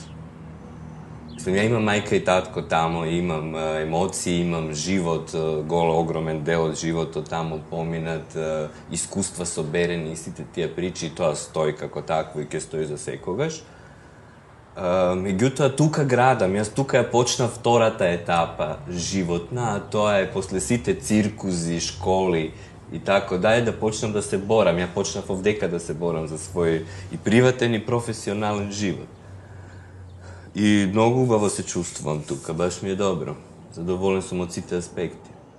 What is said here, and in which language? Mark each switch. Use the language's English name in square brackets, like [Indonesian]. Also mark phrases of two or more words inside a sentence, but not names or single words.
[Macedonian] Ја имам мајка и татко тамо, имам емоции, имам живот, огромен дел од животот тамо поминат, искуства соберени и сите тие причи, и тоа стои како такво и ќе стои за секогаш. Меѓутоа, тука градам, јас тука ја почнав втората етапа животна, а тоа е после сите циркузи, школи, и тако дале, да почнем да се борам. Ја почнем овдека да се борам за свој и приватен и професионален живот. И многу убаво се чуствам тука, баш ми је добро. Задоволен сам од сите аспекти.